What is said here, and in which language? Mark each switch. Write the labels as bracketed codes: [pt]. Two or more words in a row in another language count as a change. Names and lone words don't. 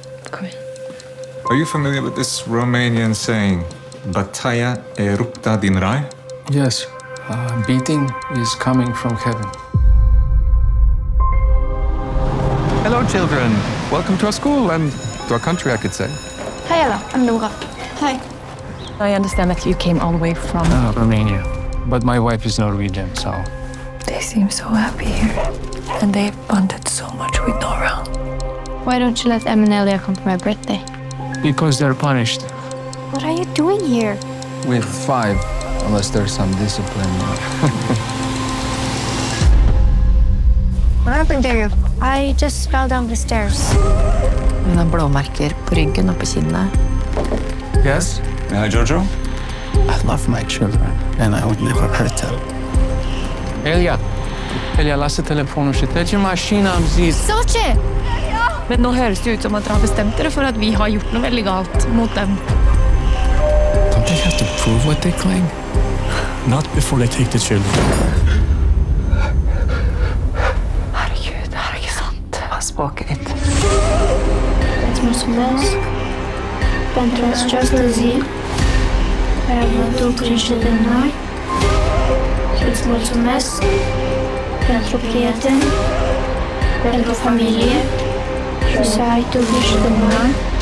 [no] Kom igjen. [en] Are you familiar with this Romanian saying, [ro] Bataia e rupta din rai? [en] Yes, beating is coming from heaven. Hello, children. Welcome to our school and to our country, I could say. Hi, Ella. I'm Nora. Hi. I understand that you came all the way from... Romania. But my wife is Norwegian, so... They seem so happy here. And they've bonded so much with Nora. Why don't you let Em and Elia come for my birthday? Because they're punished. What are you doing here? With 5, unless there's some discipline. What happened there? I just fell down the stairs. [no] Hun har blåmerker på ryggen og på kinnet. [en] Yes? Mihai, Gheorghiu? I love my children, and I would never hurt them. Elia! [ro] Elia, lasă telefonul și trece mașina, am zis. [no] Så ikke! Men nå høres det ut som at dere har bestemt dere for at vi har gjort noe veldig galt mot dem. [en] Don't they have to prove what they claim? Not before they take the children. [no] Herregud, det er ikke sant. Hva språket ditt? [ro] Îți mulțumesc pentru această zi care vă duc grijă de noi. Îți mulțumesc pentru prieteni, pentru familie și să ai tu grijă de noi.